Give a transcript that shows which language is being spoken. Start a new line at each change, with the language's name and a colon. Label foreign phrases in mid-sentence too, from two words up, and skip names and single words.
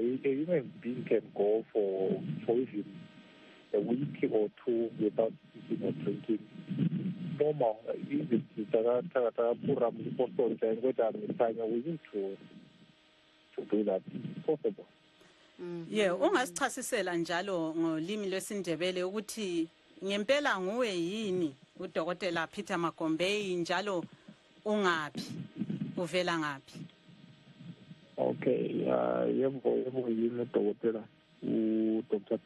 English: A human being can go for even a week or two without eating or drinking. Normal. We need to do that. It's possible. Yeah,
North Ndebele: ungasichasisela njalo ngolimi lwesiNdebele ukuthi ngempela nguwe yini uDokotela Peter Magombeyi njalo ungaphi uvela ngaphi? Okay, yebo yini uDokotela uDr.